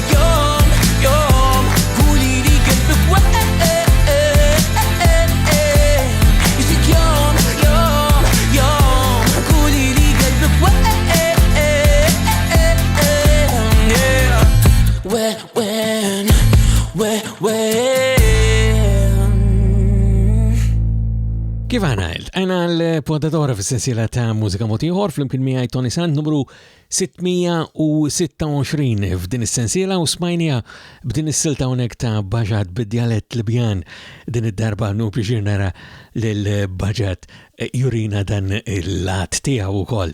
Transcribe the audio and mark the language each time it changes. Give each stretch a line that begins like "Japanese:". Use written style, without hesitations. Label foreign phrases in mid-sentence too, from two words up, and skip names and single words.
Arabic: قولي لي قلبك وين يجيك يوم قولي لي قلبك وين
Maltese: Kif għana l-poddatora fis-sensiela ta' Mużika Mod Ieħor flimkien miegħi Toni Sant numru 626 f'din is-sensiela u smajnija b'din is-silta hawnhekk ta' Budget bid-dialett Libjan din id-darba nu pjaċir nara lil Budget jurina dan il-lat tiegħu wkoll.